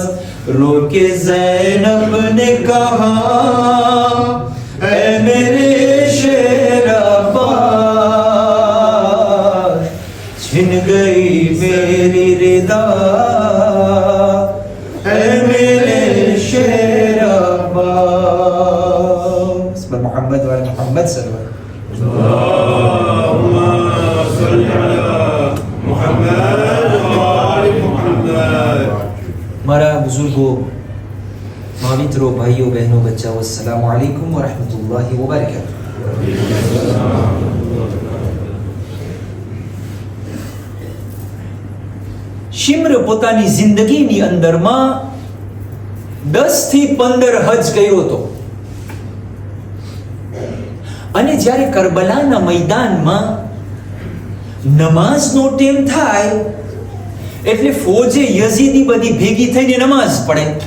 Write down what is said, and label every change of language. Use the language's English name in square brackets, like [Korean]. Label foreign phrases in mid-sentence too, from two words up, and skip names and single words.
[Urdu] روکے زینب نے کہا، اے میرے شیر عباس، چھن گئی میری ردا، اے میرے شیر عباس. [Arabic] محمد ومحمد صلى الله اللهم صل على محمد وآل محمद। [Gujarati] મારા બુઝુર્ગો, મિત્રો, ભાઈઓ, બહેનો, બચ્ચાઓ, [Arabic] السلام عليكم ورحمة الله وبركاته. [Gujarati] શિમ્ર પોતાની જિંદગીની અંદરમાં 10 થી 15 હજ કર્યો હતો, અને જ્યારે કરબલાના मैदाનમાં નમાઝનો ટાઈમ થાય એટલે ફોજે યઝીદી બધી ભેગી થઈને નમાઝ પઢે,